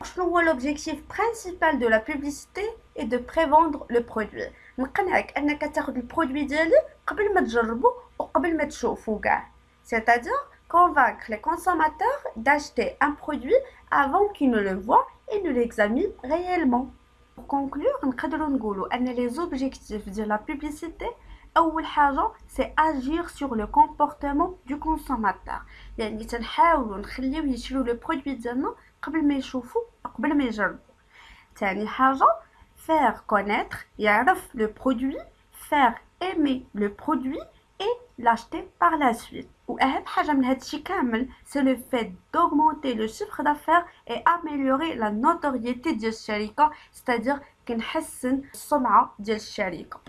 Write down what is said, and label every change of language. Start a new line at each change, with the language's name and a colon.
Arabic: شنو هو
French: l'objectif principal de la publicité et de prévendre le produit.
Arabic: نقنعك انك تاخذ البرودوي ديالي قبل ما تجربه وقبل ما تشوفه كاع.
French: c'est-à-dire convaincre les consommateurs d'acheter un produit avant qu'ils ne le voient et ne l'examinent réellement. Pour conclure,
Arabic: نقدروا نقولوا أن
French: les objectifs de la publicité
Arabic: أول حاجة
French: c'est agir sur le comportement du consommateur.
Arabic: يعني تنحاولوا نخليوه يشريو le produit ديالنا قبل ما يشوفوا قبل ما يجربوا. ثاني حاجة
French: faire connaître
Arabic: يعرف
French: le produit, faire aimer le produit et l'acheter par la suite.
Arabic: وأهم حاجة من هادشي كامل
French: c'est le fait d'augmenter le chiffre d'affaires et améliorer la notoriété
Arabic: ديال الشركة,
French: c'est-à-dire
Arabic: كنحسن السمعة ديال الشركة.